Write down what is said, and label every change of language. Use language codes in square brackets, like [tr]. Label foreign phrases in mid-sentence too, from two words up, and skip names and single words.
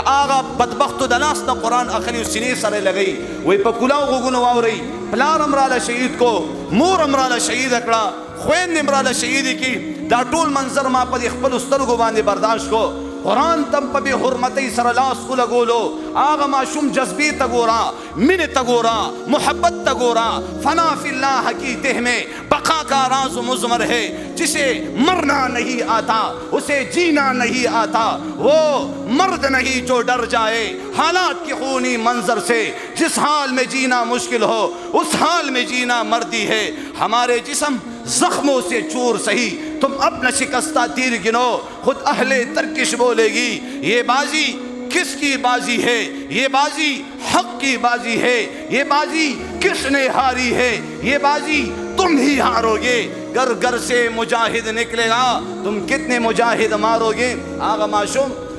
[ps] هغه بدبختو د لاس نه قرآن اخلي او سینې سره لګوي وایي په کلاو غوږونه واورئ پلار هم راله شهید کو مور هم راله شهیده کړه خویندې هم راله شهیدې کړي دا ټول منظر ما په دې خپلو سترګو باندې برداشت کو قرآن تم په بې حرمتۍ سره لاس ولګولو هغه ماشوم جذبې ته ګوره مینې ته ګوره محبت ته ګوره [ur] فنا فی اللہ کی تہ میں بقا کا راز مضمر ہے جسے مرنا نہیں آتا اسے جینا نہیں آتا وہ مرد نہیں جو ڈر جائے حالات کی خونی منظر سے جس حال میں جینا مشکل ہو اس حال میں جینا مردی ہے ہمارے جسم زخموں سے چور سہی تم اپنا شکستہ تیر گنو خود اہل ترکش بولے گی یہ بازی کس کی بازی ہے یہ بازی حق کی بازی ہے یہ بازی کس نے ہاری ہے یہ بازی تم ہی ہارو گے گر گر سے مجاہد نکلے گا تم کتنے مجاہد مارو گے آغا معشوم